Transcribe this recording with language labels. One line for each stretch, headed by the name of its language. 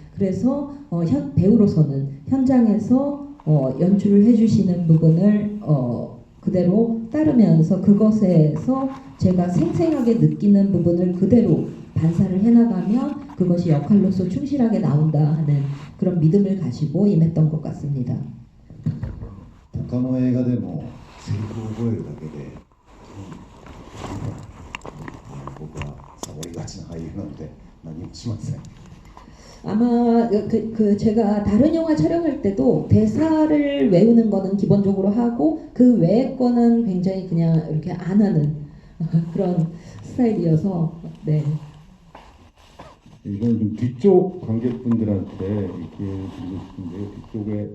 Korean: 그래서 배우로서는 현장에서 연출을 해주시는 부분을 그대로 따르면서 그것에서 제가 생생하게 느끼는 부분을 그대로 반사를 해나가면 그것이 역할로서 충실하게 나온다 하는 그런 믿음을 가지고 임했던 것 같습니다.
Japanese: 他の映画でもセリフを覚えるだけで僕はサボりがちな俳優なので何もしません。
Korean: 아마 제가 다른 영화 촬영할 때도 대사를 외우는 거는 기본적으로 하고 그 외의 거는 굉장히 그냥 이렇게 안 하는 그런 스타일이어서 네. 이건 좀 뒤쪽 관객분들한테 이렇게 드리고 싶은데요.